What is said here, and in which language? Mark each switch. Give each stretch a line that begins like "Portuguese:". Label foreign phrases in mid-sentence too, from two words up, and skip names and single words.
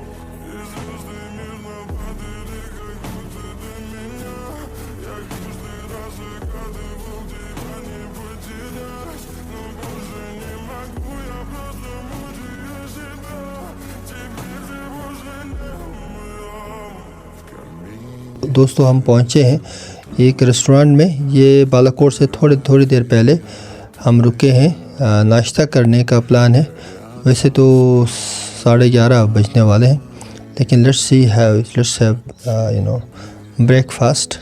Russian: И звезды мирно падали, как будто до меня. Я каждый раз загадывал тебя не потерять, но больше не могу, я просто мучаю себя. Теперь ты пожалел меня.
Hindi: दोस्तों हम पहुँचे हैं एक रेस्टोरेंट में। ये बालाकोट से थोड़ी देर पहले हम रुके हैं, नाश्ता करने का प्लान है। वैसे तो 11:30 बजने वाले हैं, लेकिन
English: let's have breakfast.